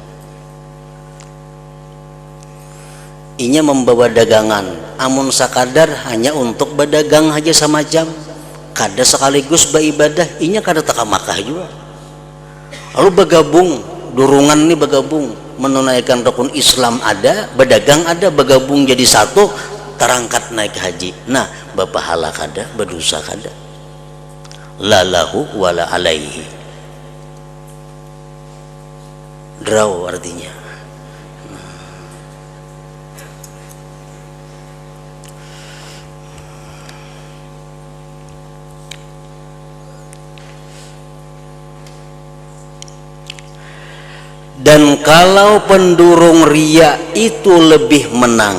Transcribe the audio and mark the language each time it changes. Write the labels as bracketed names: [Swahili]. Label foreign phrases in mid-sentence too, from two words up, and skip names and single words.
[Banjar] Inya membawa dagangan, amun sekadar hanya untuk berdagang aja semacam, kada sekaligus beribadah, inya kada taka Makkah juga. Lalu bergabung, durungan nih bergabung, menunaikan rukun Islam ada, berdagang ada, bergabung jadi satu, terangkat naik haji. Nah, berpahala kada, berdosa kada. [Arabic] لا له ولا عليه. [Banjar] Draw artinya. Dan kalau pendurung riya itu lebih menang.